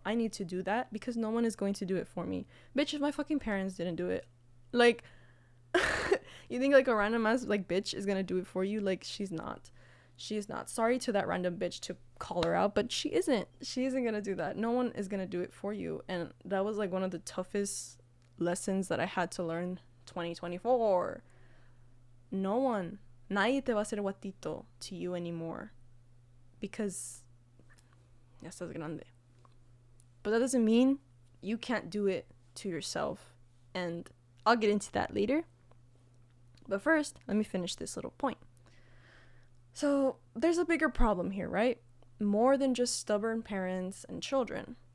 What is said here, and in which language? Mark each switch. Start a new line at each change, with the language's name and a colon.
English: I need to do that because no one is going to do it for me. Bitch, if my fucking parents didn't do it, like, you think like a random ass like bitch is gonna do it for you? Like, she's not. She is not. Sorry to that random bitch to call her out, but she isn't. She isn't gonna do that. No one is gonna do it for you. And that was like one of the toughest lessons that I had to learn 2024. No one.
Spanish: Nadie te va a hacer guatito
English: to you anymore. Because
Spanish: ya estás grande.
English: But that doesn't mean you can't do it to yourself. And I'll get into that later. But first, let me finish this little point. So there's a bigger problem here, right? More than just stubborn parents and children.